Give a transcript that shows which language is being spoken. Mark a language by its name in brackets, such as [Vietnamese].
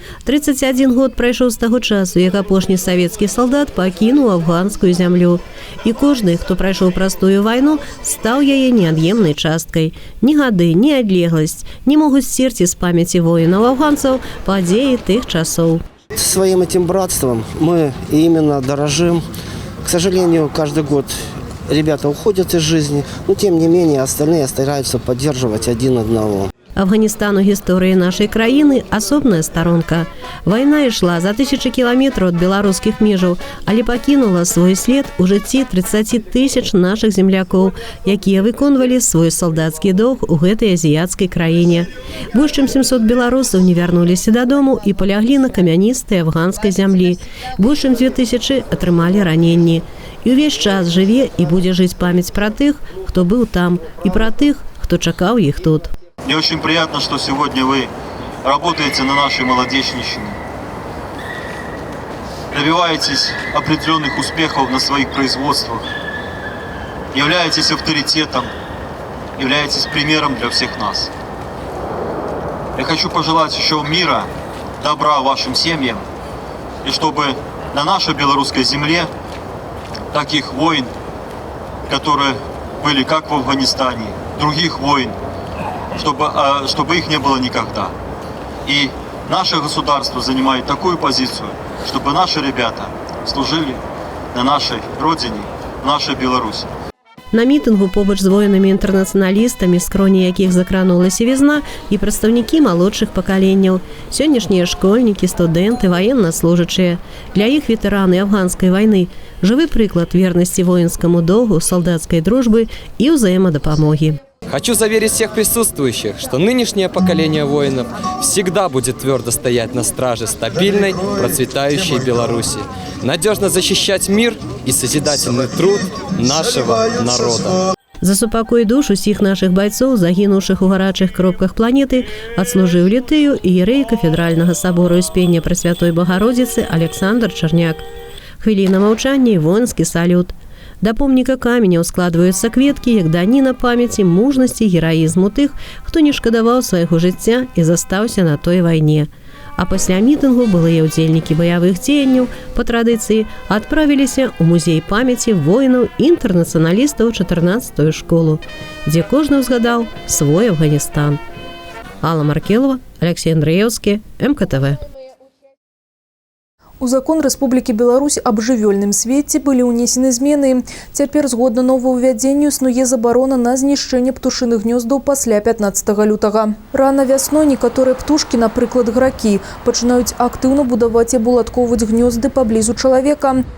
[Belarusian] 31 год прайшоў з таго часу, як апошні савецкі салдат пакінуў афганскую зямлю. І кожны, хто прайшоў простую вайну, стаў яе неад'емнай часткай. Ні гады, ні адлегласць не могуць сцерці з памяці воінаў-афганцаў падзеі тых часоў. [Russian] Своим этим братством мы именно дорожим. К сожалению, каждый год ребята уходят из жизни, но тем не менее остальные стараются поддерживать один одного. [Belarusian] Афганистан у гісторыі нашай краіны асобная старонка. Вайна ішла за тысячы кіламетраў ад беларускіх межаў, але пакінула свой след у жыцці 30 тысяч нашых землякоў, якія выконвалі свой салдацкі доўг у гэтай азіяцкай краіне. Больш чым 700 беларусаў не вярнуліся дадому і паляглі на камяністай афганскай зямлі. Больш чым 2000 атрымалі раненні. І ўвесь час жыве і будзе жыць памяць пра тых, хто быў там, і пра тых, хто чакаў іх тут. [Russian] Мне очень приятно, что сегодня вы работаете на нашей Молодечнищине. Добиваетесь определенных успехов на своих производствах. Являетесь авторитетом, являетесь примером для всех нас. Я хочу пожелать еще мира, добра вашим семьям. И чтобы на нашей белорусской земле таких войн, которые были как в Афганистане, других войн, чтобы их не было никогда. И наше государство занимает такую позицию, чтобы наши ребята служили на нашей родине, в нашей Беларуси. [Belarusian] На мітынгу побач з воінамі-інтэрнацыяналістамі, скроні якіх закранулася вязна, і прадстаўнікі малодшых пакаленняў. Сённяшнія школьнікі, студэнты, ваеннаслужачыя. Для іх ветэраны афганскай вайны жывы прыклад вернасці воінскаму доўгу, салдацкай дружбы і ўзаемадапамогі. [Russian] Хочу заверить всех присутствующих, что нынешнее поколение воинов всегда будет твердо стоять на страже стабильной, процветающей Беларуси, надежно защищать мир и созидательный труд нашего народа. [Belarusian] За супакой душ усіх нашых байцоў, загінуўшых у гарачых кропках планеты, адслужыў літыю іерэй кафедральнага сабора Успення Пресвятой Богородицы Александр Чарняк. Хвіліна маўчання і воінскі салют. Да помніка каменя складваюцца кветкі, як даніна памяці, мужнасці, гераізму тых, хто не шкадаваў свайго жыцця і застаўся на той вайне. А пасля мітынгу былыя ўдзельнікі баявых дзеянняў па традыцыі адправіліся ў музей памяці воінаў-інтэрнацыяналістаў 14-ю школу, дзе кожны ўзгадаў свой Афганістан. Алла Маркелова, Алексей Андреевский, МКТВ. У закон Рэспублікі Беларусь аб жывёльным свеце былі ўнесены змены. Цяпер, згодна новаўвядзенню, існуе забарона на знішчэнне птушыных гнёздаў пасля 15 лютага. Рана вясной некаторыя птушкі, напрыклад гракі, пачынаюць актыўна будаваць і абуладкоўваць гнёзды паблізу чалавека.